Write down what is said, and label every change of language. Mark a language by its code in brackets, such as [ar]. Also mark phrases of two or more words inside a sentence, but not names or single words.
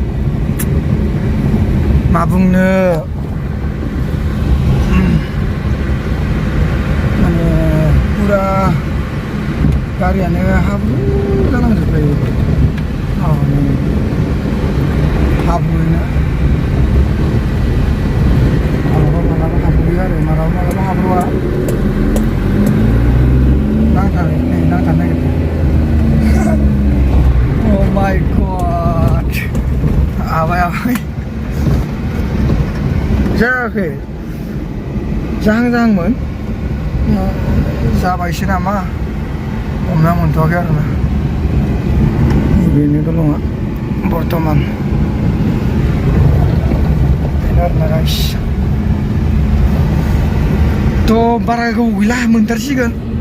[brx] मा बुंनो माने पुरा गारियानो हाब्रु जालांजोब्बाय हाब्रुयैनो मालाबा हाब्रुयो आरो मालाबा हाब्रुआ नांथानो नागिरदों [en] Oh my god [brx] आबाय जायाखै जाहांमोन जाबायसो नामा हमना मोनथ'वाखै आरोना बेनो दलङा बर्थमान बेनो आरोना गाइस थ' बारा गोबाव गैला मोनथारसिगोन